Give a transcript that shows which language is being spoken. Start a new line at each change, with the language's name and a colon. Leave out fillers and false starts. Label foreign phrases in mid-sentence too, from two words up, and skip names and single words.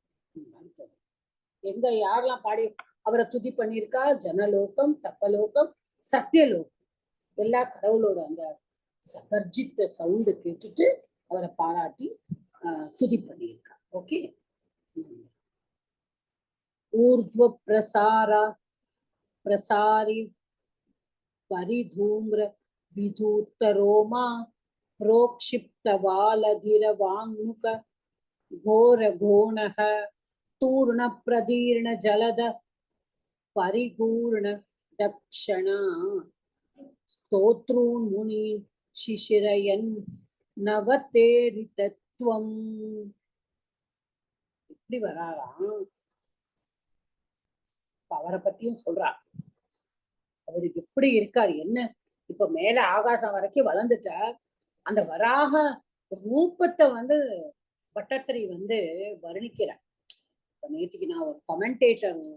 Tamil: எங்க யாரெல்லாம் பாடி அவரை துதி பண்ணியிருக்கா ஜனலோகம் தப்பலோகம் சத்தியலோகம் எல்லா கடவுளோட அந்த கர்ஜித்த சவுண்டு கேட்டுட்டு அவரை பாராட்டி துதி பண்ணியிருக்கா ஓகே
Sanskrit: ऊर्ध्व प्रसारि परिधूम्र विधूतरोमा प्रोक्षिप्तवालधिरवाङ्मुख घोरघोणः तूर्णप्रदीर्ण जलद परिपूर्ण दक्षिणा स्तोत्रून् मुनीन् शिशिरयन् नवतेरितत्वम्
Tamil: இப்படி வராராம் அவரை பத்தியும் சொல்றார் அவரு எப்படி இருக்காரு என்ன இப்ப மேல ஆகாசம் வரைக்கும் வளர்ந்துட்டார் அந்த வராக ரூபத்தை வந்து பட்டத்திரி வந்து வர்ணிக்கிறார் நேற்றுக்கு நான் ஒரு கமெண்டேட்டர்